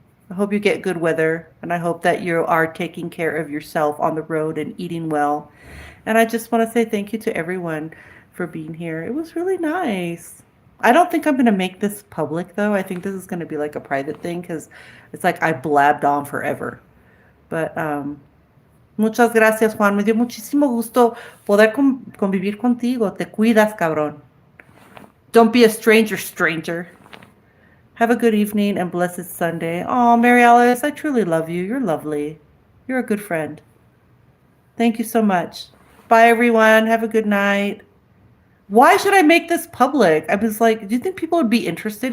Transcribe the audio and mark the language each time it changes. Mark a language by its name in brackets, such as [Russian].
[English] I hope you get good weather, and I hope that you are taking care of yourself on the road and eating well. And I just want to say thank you to everyone for being here. It was really nice. I don't think I'm going to make this public, though. I think this is going to be like a private thing because it's like I blabbed on forever. [Spanish] But muchas gracias, Juan. Me dio muchísimo gusto poder convivir contigo. Te cuidas, cabrón. [English] Don't be a stranger, stranger. Have a good evening and blessed Sunday. Oh, Mary Alice, I truly love you. You're lovely. You're a good friend. Thank you so much. Bye, everyone. Have a good night. Why should I make this public? I was like, do you think people would be interested?